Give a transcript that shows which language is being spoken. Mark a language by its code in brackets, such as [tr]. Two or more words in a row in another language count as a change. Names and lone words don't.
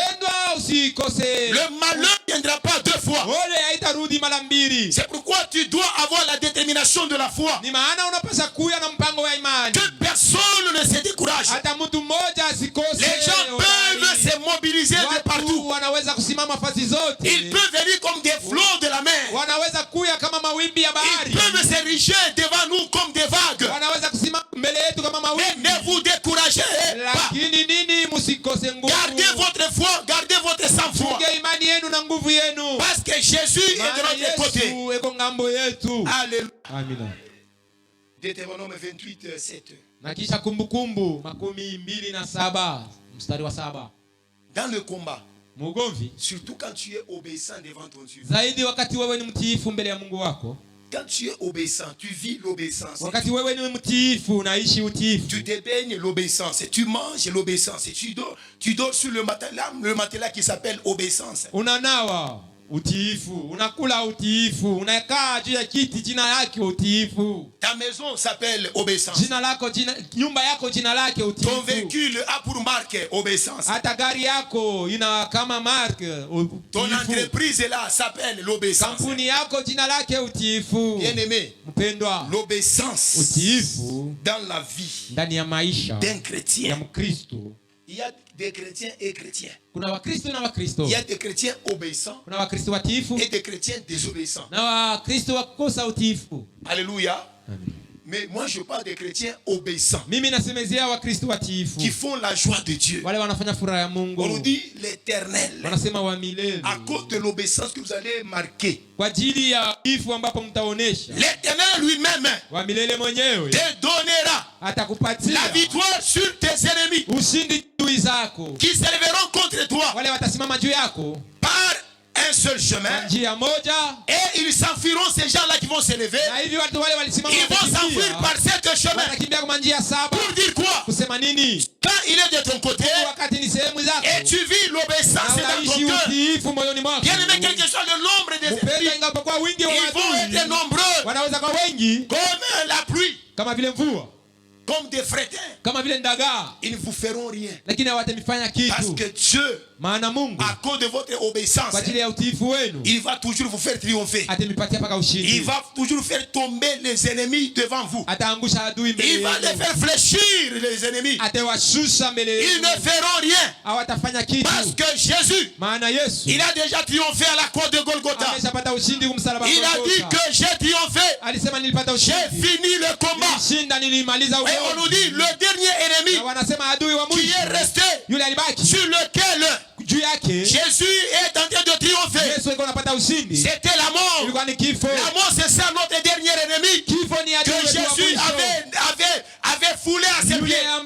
[fr] Le malheur ne viendra pas deux fois. C'est pourquoi tu dois avoir la détermination de la foi. Que personne ne se décourage. Les gens peuvent Ils peuvent venir comme des flots de la mer. [sw] Wanaweza kuya kama mawimbi ya bahari. [fr] Ils peuvent s'ériger devant nous comme des vagues. [sw] Wanaweza kusimama mbele yetu kama mawimbi. [fr] Mais ne vous découragez pas. [sw] Lakini nini msikose nguvu. [fr] Gardez votre foi, gardez votre sang-froid. [sw] Chunga imani yenu na nguvu yenu. [fr] Parce que Jésus est de notre côté. [sw] Yesu eko ngambo yetu. [fr] Alléluia. [sw] Amina. [fr] Deutéronome 28, 7. [sw] Na kisha Kumbukumbu 27 mstari wa 7. [fr] Dans le combat, [sw] mugomvi, [fr] surtout quand tu es obéissant devant ton Dieu. [sw] Zaidi wakati wewe ni mtiifu mbele ya Mungu wako. [fr] Quand tu es obéissant, tu vis l'obéissance. [sw] Wakati wewe ni mtiifu, unaishi utiifu. [fr] Tu te baignes l'obéissance, tu manges l'obéissance, tu dors sur le matelas qui s'appelle obéissance. [sw] Unanawa utiifu, unakula utiifu, unakaa juu ya kiti jina lake utiifu. [fr] Ta maison s'appelle obéissance. [sw] Nyumba yako jina lake utiifu. [fr] Ton véhicule a pour marque obéissance. [sw] Hata gari yako ina kama marque utiifu. [fr] Ton entreprise là s'appelle l'obéissance. [sw] Kampuni yako jina lake utiifu. [fr] Bien-aimé, [sw] mpendwa, [fr] l'obéissance [sw] utiifu [fr] dans la vie [sw] ndani ya maisha [fr] d'un chrétien. [sw] ya Mkristo. [fr] Il y a des chrétiens et chrétiens. [sw] Kuna Wakristo na Wakristo. [fr] Il y a des chrétiens obéissants. [sw] Kuna Wakristo watiifu [fr] et des chrétiens désobéissants. [sw] na Wakristo wakosa utiifu. [fr] Alléluia. Amen. Mais moi je parle des chrétiens obéissants. [sw] Mimi nasemezea Wakristo watiifu. [fr] Qui font la joie de Dieu. [sw] Wale wanafanya furaha ya Mungu. [fr] On nous dit l'Éternel. [sw] Wanasema wa milele. [fr] À cause de l'obéissance que vous allez marquer. [sw] Kwa ajili ya utiifu ambapo mtaonesha. [fr] L'Éternel lui-même [sw] wa milele mwenyewe [fr] te donnera [sw] atakupatia [fr] la victoire sur tes ennemis. [sw] Ushindi juu zako. [fr] Qui se lèveront contre toi. [sw] Wale watasimama juu yako. [fr] Par un seul chemin. [sw] Njia moja. [fr] Et ils s'enfuiront, ces gens-là qui vont se lever. [sw] Na hivi watu wale walisimama. [fr] Ils vont s'enfuir par cette chemin. [sw] Watakimbia kwa njia saba. [fr] Pour dire quoi? [sw] Kusema nini? [fr] Quand il est de ton côté. [sw] Wakati ni sehemu zako. [fr] Et tu vis l'obéissance dans ton cœur. [sw] Utiifu moyoni mwako. [fr] Bien aimé, quel que soit le nombre des ennemis. Ils vont être nombreux. [sw] Wanaweza kwa wengi. [fr] Comme la pluie. [sw] Kama vile mvua. [fr] Comme des frétins. [sw] Kama vile ndagaa. [fr] Ils ne vous feront rien. [sw] Lakini hawatamfanya kitu. [fr] Parce que Dieu, [sw] maana Mungu, [fr] à cause de votre obéissance, [sw] kwa ajili ya utiifu wenu, [fr] il va toujours vous faire triompher. [sw] atamipatia paka ushindi. [fr] Il va toujours faire tomber les ennemis devant vous. [sw] Ataangusha adui mbele [fr] il [sw] yenu. [fr] va les faire fléchir les ennemis. [sw] Atawashusha mbele yenu. [fr] Ils ne feront rien. [sw] Hawatafanya kitu. [fr] Parce que Jésus, [sw] maana Yesu, [fr] il a déjà triomphé à la croix de Golgotha. [sw] Ameshapata ushindi kumsalaba [fr] il a dit que j'ai triomphé. [sw] Alisema nilipata ushindi. [fr] J'ai fini le combat. [sw] Nilishinda, nilimaliza [fr] et on nous dit le dernier ennemi qui est resté, sur lequel Jésus est en train de triompher. C'était la mort. La mort, c'est ça notre dernier ennemi que Jésus avait foulé à ses pieds.